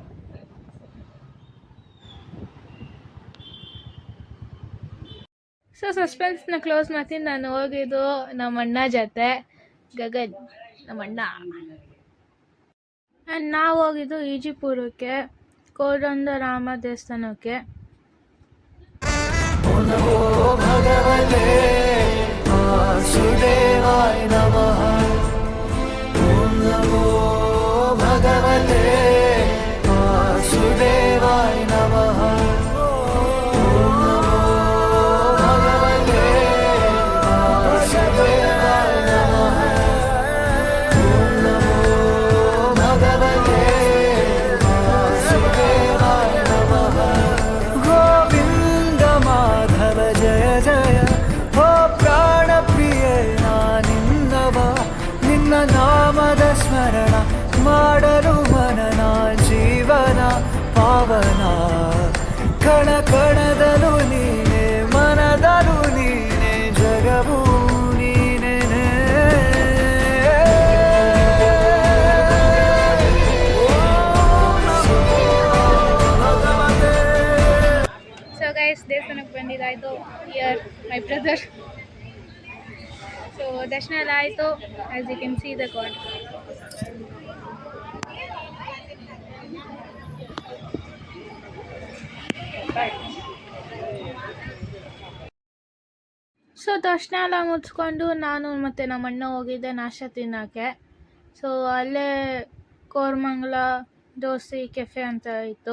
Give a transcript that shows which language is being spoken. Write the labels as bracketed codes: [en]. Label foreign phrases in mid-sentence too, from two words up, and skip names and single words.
[kn] ಸೊ ಸಸ್ಪೆನ್ಸ್ನ ಕ್ಲೋಸ್ ಮಾಡ್ತೀನಿ. ನಾನು ಹೋಗಿದ್ದು ನಮ್ಮ ಅಣ್ಣ ಜೊತೆ, ಗಗನ್ ನಮ್ಮ ಅಣ್ಣ. ಆ್ಯಂಡ್ ನಾವು ಹೋಗಿದ್ದು ಈಜಿಪುರಕ್ಕೆ, ಕೋದಂಡರಾಮ ದೇವಸ್ಥಾನಕ್ಕೆ. [sa] वासुदेवाय नमः। ॐ नमो भगवते वासुदेवाय नमः। ॐ नमो भगवते वासुदेवाय नमः। ॐ नमो भगवते वासुदेवाय नमः। [hi] गोविन्द माधव जय जय हो [kn] ಪ್ರಾಣಪ್ರಿಯ ನಿನ್ನವ, ನಿನ್ನ ನಾಮದ ಸ್ಮರಣ ಮಾಡಲು ಮನನ ಜೀವನ ಪಾವನ, ಕಣ ಕಣದಲು ನೀನೆ ಮನದಲು ನೀನೆ ಜಗವು ನೀನೆ. [en] so guys, [kn] ದೇವಸ್ಥಾನಕ್ಕೆ ಬಂದಿದ್ದಾಯಿತು. [en] here my brother. [kn] ಸೊ ದರ್ಶನ ಎಲ್ಲ ಆಯಿತು. [en] as you can see the god. [kn] ಸೊ ದರ್ಶನ ಎಲ್ಲ ಮುಗಿಸ್ಕೊಂಡು ನಾನು ಮತ್ತು ನಮ್ಮ ಅಣ್ಣ ಹೋಗಿದ್ದೆ ನಾಷ್ಟ ತಿನ್ನೋಕ್ಕೆ. ಸೊ ಅಲ್ಲೇ ಕೋರಮಂಗಲ ದೋಸೆ ಕೆಫೆ ಅಂತ ಇತ್ತು.